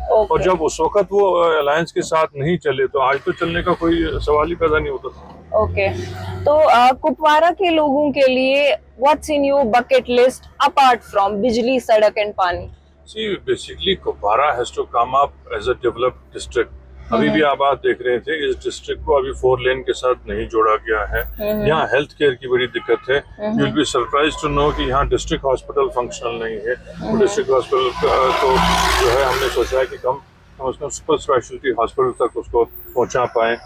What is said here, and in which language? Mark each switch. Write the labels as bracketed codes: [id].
[hi] और जब उस वक्त वो अलायंस के साथ नहीं चले तो आज तो चलने का कोई सवाल ही पैदा नहीं होता था। ओके, तो कुपवारा के लोगों के लिए [en] what's in your bucket list apart from [hi] बिजली, सड़क एंड पानी? [en] See, basically Kupwara has to come up as a developed district। [hi] अभी भी आप देख रहे थे इस डिस्ट्रिक्ट को अभी 4 लेन के साथ नहीं जोड़ा गया है। यहाँ हेल्थ केयर की बड़ी दिक्कत है। [en] you will be surprise to know [hi] कि यहाँ डिस्ट्रिक्ट हॉस्पिटल फंक्शनल नहीं है। तो डिस्ट्रिक्ट हॉस्पिटल को जो है हमने सोचा है कि हम उसको सुपर स्पेशलिटी हॉस्पिटल तक उसको पहुँचा पाए।